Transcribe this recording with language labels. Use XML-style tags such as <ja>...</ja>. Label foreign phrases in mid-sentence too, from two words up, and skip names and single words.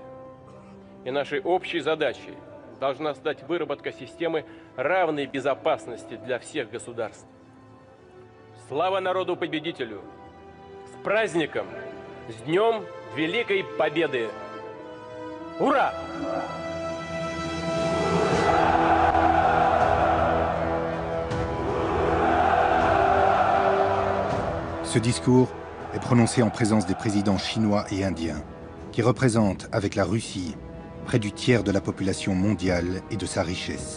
<ru>И нашей общей задачей должна стать выработка системы равной безопасности для всех государств. Слава народу-победителю! С праздником! С Днем Великой Победы! Ура!</ru> <fr>Ce discours est prononcé en présence des présidents chinois et indiens, qui représentent, avec la Russie, près du tiers de la population mondiale et de sa richesse.</fr>